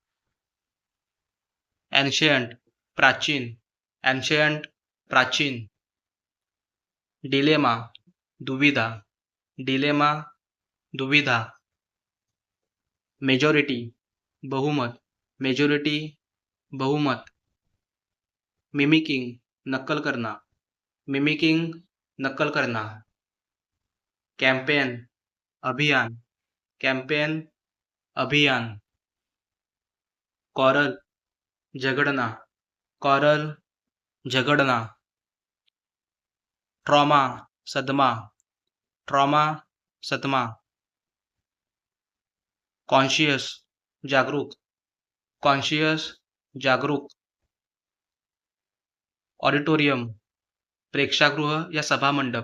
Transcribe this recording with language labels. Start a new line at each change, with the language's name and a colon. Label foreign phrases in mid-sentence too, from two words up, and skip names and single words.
Hindi: एन्शियंट, प्राचीन. एन्शियंट, प्राचीन. डिलेमा, दुविधा. डिलेमा, दुविधा. मेजॉरिटी, बहुमत. मेजॉरिटी, बहुमत. मिमिकिंग, नक्कल करना. मिमिकिंग, नक्कल करना. कॅम्पेन, अभियान. कॅम्पेन, अभियान. कॉरल, झगडना. कॉरल, झगडना. ट्रॉमा, सदमा. ट्रॉमा, सदमा. कॉन्शियस, जागरूक. कॉन्शियस, जागरूक. ऑडिटोरियम, प्रेक्षागृह या सभामंडप.